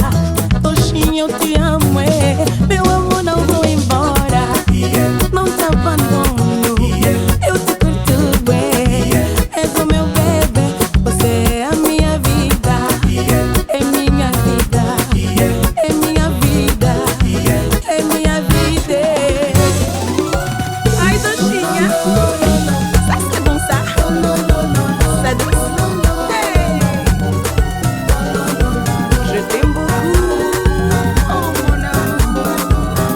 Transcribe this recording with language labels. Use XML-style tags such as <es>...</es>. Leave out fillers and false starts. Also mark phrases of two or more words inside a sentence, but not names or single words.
<pt>Oxinho, eu te amo, meu amor, não vou embora, não te abandono, eu te curto, és o meu bebê, você é a minha vida, é minha vida, é minha vida, é minha vida. Ai, doxinha, sabe se dançar?</pt> <fr>Ça danse? Je t'aime beaucoup, oh mon amour.</fr>